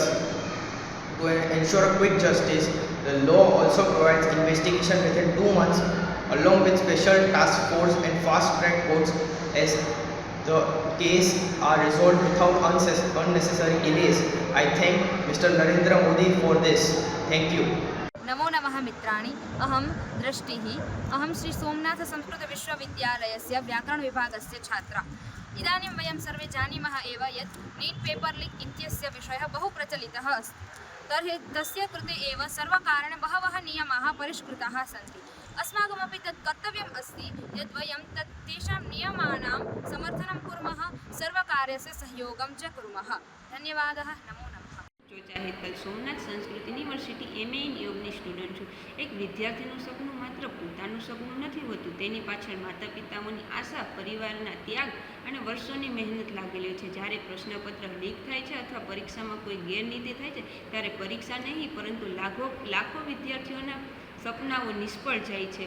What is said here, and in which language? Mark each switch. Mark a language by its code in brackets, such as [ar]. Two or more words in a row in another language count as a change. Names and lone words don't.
[en] To ensure a quick justice, the law also provides investigation within 2 months along with special task force and fast track courts, as the case are resolved without unnecessary delays. I thank Mr. Narendra Modi for this. Thank you. [sa] नमो नमः मित्राणि, अहं दृष्टिः। अहं श्री सोमनाथ संस्कृत विश्वविद्यालयस्य व्याकरणविभागस्य छात्रा। इदानीं वयं सर्वे जानीमः एव यत् [en] NEET paper leak [sa] इत्यस्य विषयः बहु प्रचलितः अस्ति। तर्हि तस्य कृते एव सर्वकारेण बहवः नियमाः परिष्कृताः सन्ति। अस्माकमपि तत् कर्तव्यम् अस्ति यद् वयं तेषां नियमानां समर्थनं कुर्मः, सर्वकारस्य सहयोगं च कुर्मः। धन्यवादः, नमो नमः। [gu] ચોચા હેતલ સોમનાથ સંસ્કૃત યુનિવર્સિટી [en] MA in [gu] યોગની સ્ટુડન્ટ છું. એક વિદ્યાર્થીનું સપનું માત્ર પોતાનું સપનું નથી હોતું, તેની પાછળ માતા પિતાઓની આશા, પરિવારના ત્યાગ અને વર્ષોની મહેનત લાગેલી છે. જ્યારે પ્રશ્નપત્ર લીક થાય છે અથવા પરીક્ષામાં કોઈ ગેરરીતિ થાય છે, ત્યારે પરીક્ષા નહીં પરંતુ લાખો વિદ્યાર્થીઓના સપનાઓ નિષ્ફળ જાય છે.